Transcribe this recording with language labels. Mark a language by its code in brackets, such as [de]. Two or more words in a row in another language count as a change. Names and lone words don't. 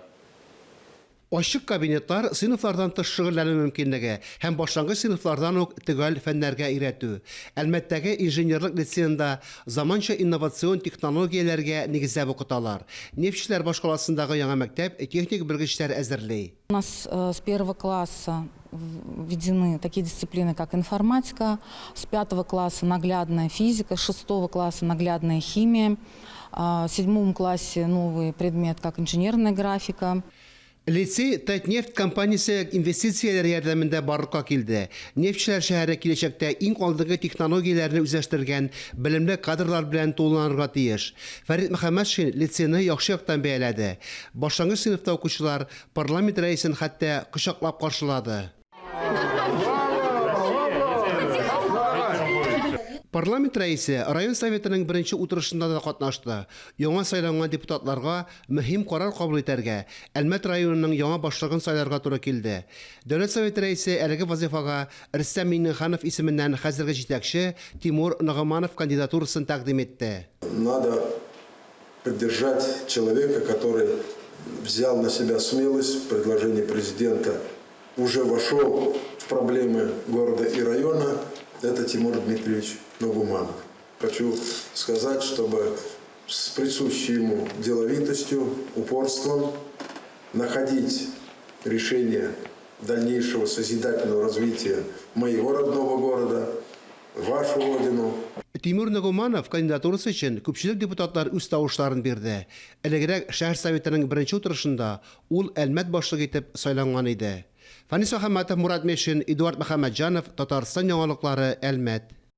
[tt] Ачык кабинетлар сыйныфлардан тыш шөгыльләнү мөмкинлеге һәм башлангыч сыйныфлардан ук төгәл фәннәргә өйрәтү. Әлмәттәге инженерлык лицейында заманча инновацион технологияләргә нигезләп укыталар. Нефтчеләр башкаласындагы яңа мәктәп техник белгечләр әзерли. [ru] У нас с 1 класса введены такие дисциплины, как информатика, с 5 класса наглядная физика, с 6 класса наглядная химия, в 7 классе новый предмет, как инженерная графика. [tt] Лицей Татнефть компаниясе инвестицияләр ярдәмендә барлыкка килде. Нефтчеләр шәһәре киләчәктә иң алдынгы технологияләрне үзләштергән белемле кадрлар белән тулыланырга тиеш. Фәрит Мөхәммәтшин лицейны яхшы яктан бәяләде. Башлангыч сыйныфта укучылар парламент рәисен хәтта кочаклап каршылады. Парламент рәисе район советының беренче утырышында да катнашты. Яңа сайланган депутатларга мөһим карар кабул итәргә Әлмәт районының яңа башлыгын сайларга туры килде. Дәүләт советы рәисе әлеге вазифага Рөстәм Миңнеханов исеменнән хәзерге җитәкче Тимур Нагыманов кандидатурасын тәкъдим итте. [ru] Надо поддержать человека, который взял на себя смелость, предложение президента, уже вошел в проблемы города и района. Это Тимур Дмитриевич Нагуманов. Хочу сказать, чтобы с присущей ему деловитостью, упорством находить решение дальнейшего созидательного развития моего родного города, вашу родину. [tt] Тимур Нагуманов кандидатурасы өчен күпчелек депутатлар үз тавышларын бирде. Элегрәк шәһәр советының беренче утырышында ул Әлмәт башлык итеп сайланган иде. Фанис Мөхәммәтов, Мурат Мешин, Эдуард Мөхәммәтҗанов, Татарстан яңалыклары, Әлмәт.